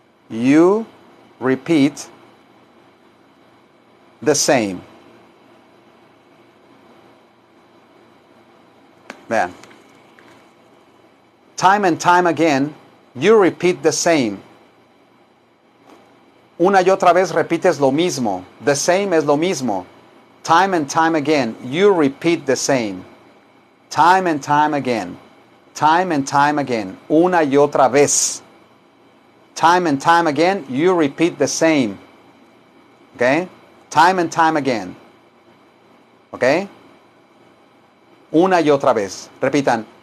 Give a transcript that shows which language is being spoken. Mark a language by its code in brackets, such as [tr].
[en] You repeat the same. [es] Vean. [en] Time and time again, you repeat the same. [es] Una y otra vez repites lo mismo. [en] The same [es] es lo mismo. [en] Time and time again, you repeat the same. Time and time again. Time and time again. [es] Una y otra vez. [en] Time and time again, you repeat the same. Okay? Time and time again. Okay? [es] Una y otra vez. Repitan.